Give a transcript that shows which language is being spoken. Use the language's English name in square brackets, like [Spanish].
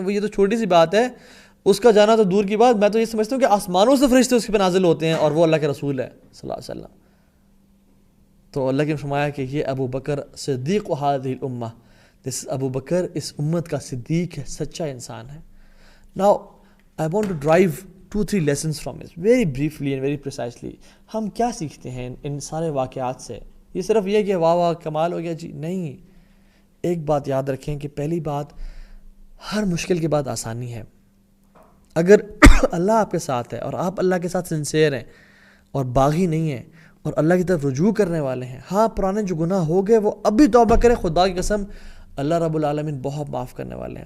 [Urdu] وہ یہ تو چھوٹی سی بات ہے, اس کا جانا تو دور کی بات. میں تو یہ سمجھتا ہوں کہ آسمانوں سے فرشتے اس کے پہ نازل ہوتے ہیں, اور وہ اللہ کے رسول ہے صلی اللہ علیہ وسلم. تو اللہ نے فرمایا کہ یہ ابو بکر صدیق [Arabic] و هذه الامہ, [Urdu] دس ابو بکر اس امت کا صدیق ہے, سچا انسان ہے. [English] Now I want to drive 2-3 lessons from it very briefly and very precisely. [Urdu] ہم کیا سیکھتے ہیں ان سارے واقعات سے؟ یہ صرف یہ کہ واہ واہ کمال ہو گیا جی, نہیں. ایک بات یاد رکھیں کہ پہلی بات, ہر مشکل کے بعد آسانی ہے. اگر اللہ آپ کے ساتھ ہے اور آپ اللہ کے ساتھ سنسیئر ہیں اور باغی نہیں ہیں اور اللہ کی طرف رجوع کرنے والے ہیں, ہاں پرانے جو گناہ ہو گئے وہ اب بھی توبہ کریں, خدا کی قسم اللہ رب العالمین بہت معاف کرنے والے ہیں.